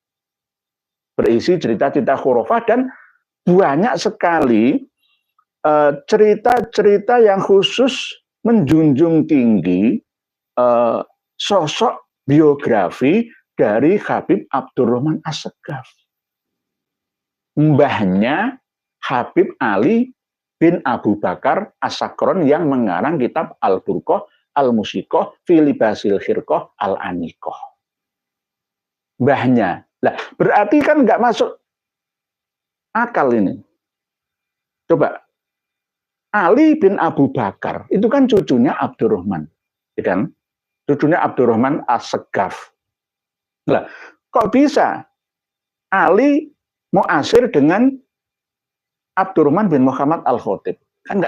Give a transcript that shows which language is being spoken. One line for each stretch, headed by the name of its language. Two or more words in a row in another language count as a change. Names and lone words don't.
Indonesian: Berisi cerita-cerita khurafah dan banyak sekali cerita-cerita yang khusus menjunjung tinggi sosok biografi dari Habib Abdurrahman As-Saggaf. Mbahnya Habib Ali bin Abu Bakar As-Sakron yang mengarang kitab Al-Burqah, Al-Musiqah, Filibasil Khirqah, Al-Aniqah. Mbahnya. Lah, berarti kan nggak masuk akal ini. Coba. Ali bin Abu Bakar, itu kan cucunya Abdurrahman. Ya kan? Cucunya Abdurrahman As-Saggaf. Lah, kok bisa Ali muasir dengan Abdurrahman bin Muhammad Al-Khatib?